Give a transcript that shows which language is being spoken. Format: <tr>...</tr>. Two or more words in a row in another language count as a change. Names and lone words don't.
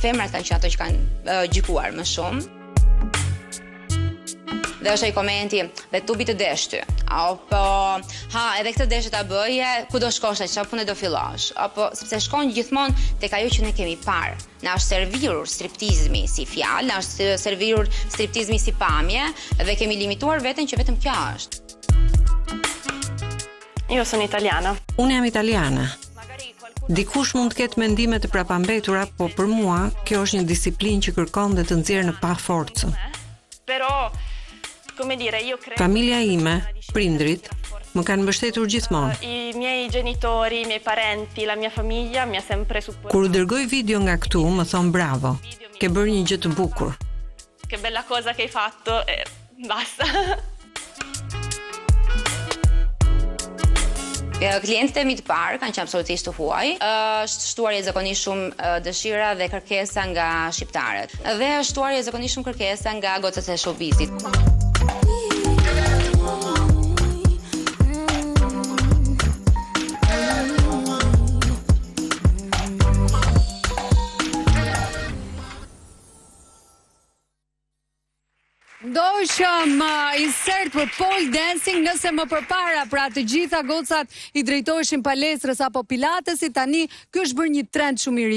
<sq>Femrat kanë qenë ato që kanë gjykuar më shumë. Dhe është ai komenti, dhe tubi të desh ty. Apo, edhe këtë desh ta bëje, ku do shkosh, çfarë pune do fillosh? Apo sepse shkon gjithmonë tek ajo që ne kemi parë. Na është servirur striptizmi si fjalë, na është servirur striptizmi si pamje dhe kemi limituar veten që vetëm kjo është.</sq> <it>Io sono italiana.</it> <sq>Unë jam italiane. Dikush mund të ketë mendime të prapambetura, po për mua kjo është një disiplinë që kërkon dhe të nxjerrë në pa forcë.</sq> <it>Però come dire, io credo</it> <sq>Familja ime, prindrit, më kanë mbështetur gjithmonë.</sq> <it>I miei genitori, i miei parenti, la mia famiglia mi ha sempre supportato.</it> <sq>Kur u dërgoj video nga këtu, më thon bravo. Ke bërë një gjë të bukur.</sq> <it>Che bella cosa che hai fatto e basta.</it> <sq>Klientët e mi të parë kanë qenë absolutisht të huaj. Është shtuar jashtëzakonisht shumë dëshira dhe kërkesa nga shqiptarët. Dhe është shtuar jashtëzakonisht shumë kërkesa nga gocat e showbizit. Ndoshëm insert për</sq> <en>pole dancing,</en> <sq>nëse më përpara pra të gjitha gocat i drejtoheshin palestrës apo pilatesit, tani ky është bërë një trend shumë i ri.</sq>